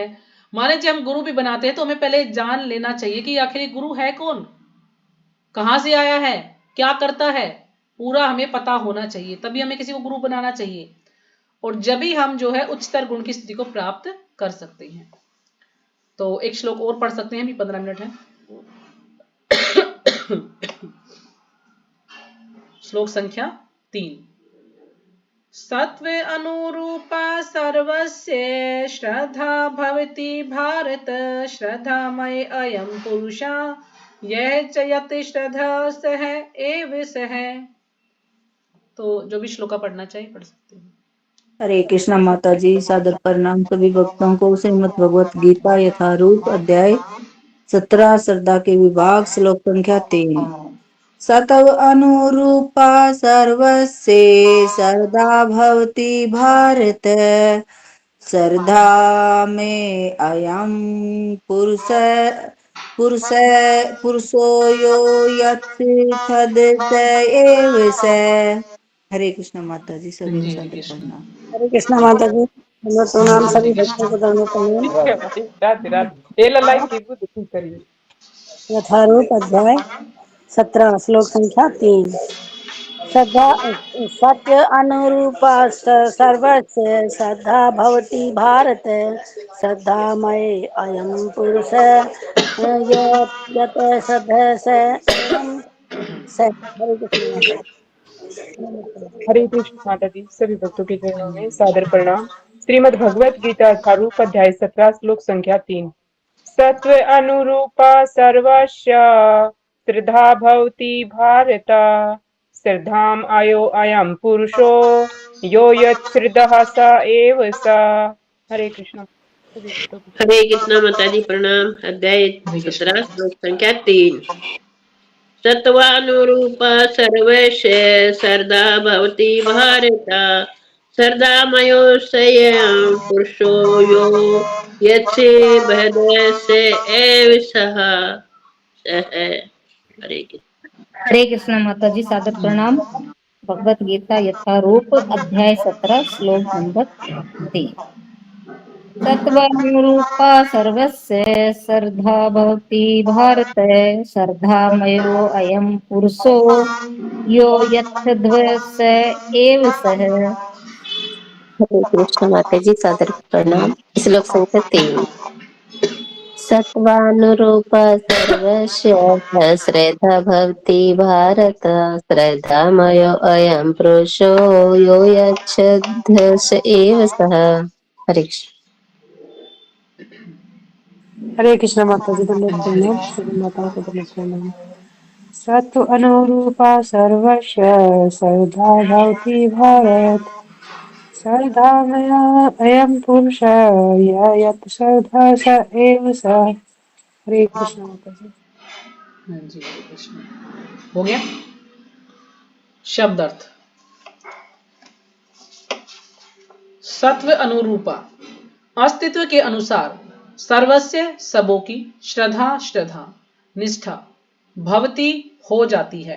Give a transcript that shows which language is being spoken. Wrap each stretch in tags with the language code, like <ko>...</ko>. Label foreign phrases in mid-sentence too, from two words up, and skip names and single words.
<hi>मान लीजिए हम गुरु भी बनाते हैं तो हमें पहले जान लेना चाहिए कि आखिर गुरु है कौन, कहां से आया है, क्या करता है, पूरा हमें पता होना चाहिए, तभी हमें किसी को गुरु बनाना चाहिए, और जब ही हम जो है उच्चतर गुण की स्थिति को प्राप्त कर सकते हैं। तो एक श्लोक और पढ़ सकते हैं, अभी 15 मिनट है। श्लोक संख्या 3।</hi> <sa>सत्व अनुरूपा सर्वस्य श्रद्धा भवति भारत, श्रद्धामय अयं पुरुषा यह च यत् श्रद्धा सह एव सह।</sa> <hi>तो जो भी श्लोका पढ़ना चाहिए पढ़ सकते हैं। हरे कृष्णा माता जी, सादर प्रणाम सभी भक्तों को। श्रीमद् भगवत गीता यथारूप अध्याय 17 श्रद्धा के विभाग श्लोक संख्या 3।</hi> <sa>सतव अनुरूपा सर्वस्य श्रद्धा भवति भारत। श्रद्धा में अयम पुरुषो यो यत्सदस्य एव स।</sa> <hi>हरे कृष्णा माता जी, सभी को जी सादर कृष्ण। प्रणाम। हरे कृष्णा माता जी, दंडवत प्रणाम सभी भक्तों को दंडवत प्रणाम। राधे राधे ये लाइन की बुद्ध की करिए। यथारूप अध्याय 17 श्लोक संख्या 3।</hi> <sa>श्रद्धा सत्य अनुरूपा सर्वस्य श्रद्धा भवति भारत। श्रद्धामये अयं पुरुष यत् श्रद्धः स एवं स।</sa> <hi>हरे कृष्ण माता जी। हरे कृष्ण माता जी, सभी भक्तों के चरणों में सादर प्रणाम। श्रीमद् भगवत गीता यथारूप अध्याय 17 श्लोक संख्या 3।</hi> <sa>सत्व अनुरूपा सर्वस्य श्रद्धा भवति भारत। श्रद्धाम आयो अयम पुरुषो यो यत् श्रद्धः स एव स।</sa> <hi>हरे कृष्ण सभी भक्तों के हरे कृष्णा माता जी प्रणाम। अध्याय हरे कृष्ण। 17 श्लोक संख्या 3।</hi> <sa>सत्वानुरूप सर्वस्य श्रद्धा भवति भारत। श्रद्धामयोऽयं पुरुषो यो यस्य भदस्य एव सः।</sa> <hi>हरे कृष्ण। हरे कृष्णा माता जी, सादर प्रणाम। भगवत गीता यथारूप अध्याय 17 श्लोक नंबर 3।</hi> <sa>सत्वनुरूपा सर्वस्य श्रद्धा भवति भारत। श्रद्धामयो अयं पुरुषो यो यत्सद्वस्य एव सः।</sa> <hi>हरे कृष्ण माता जी, सादर प्रणाम। श्लोक संख्या 3।</hi> <sa>सत्वानुरूप सर्वस्य श्रद्धा भवति भारत। श्रद्धामयो अयं पुरुषो यो यच्छ्रद्धस एव सः।</sa> <hi>हरे कृष्ण। हरे कृष्णा माता जी, दंडवत प्रणाम सभी माताओं को दंडवत प्रणाम।</hi> <sa>सत्व अनुरूपा सर्वस्य श्रद्धा भवति भारत। श्रद्धा मया अयम पुरुष य यत् श्रद्धा स एव स।</sa> <hi>हरे कृष्णा माता जी। हाँ जी हरे कृष्ण। हो गया शब्द अर्थ।</hi> <sa>सत्व अनुरूपा</sa> <hi>अस्तित्व के अनुसार सर्वस्य सबों की श्रद्धा निष्ठा भवती हो जाती है।</hi>